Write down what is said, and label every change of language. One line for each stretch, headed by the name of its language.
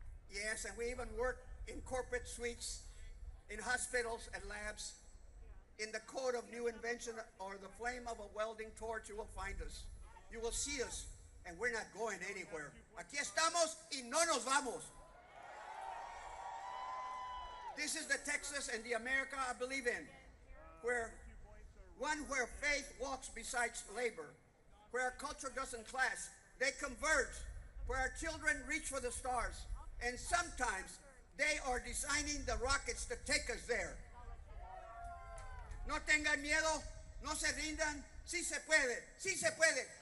English: Yes, and we even work in corporate suites, in hospitals and labs. In the code of new invention or the flame of a welding torch, you will find us. You will see us, and we're not going anywhere.
Spanish: Aquí estamos y no nos vamos.
English: This is the Texas and the America I believe in, where faith walks beside labor, where our culture doesn't clash, they converge, where our children reach for the stars, and sometimes they are designing the rockets to take us there.
Spanish: No tengan miedo, no se rindan, sí se puede, sí se puede.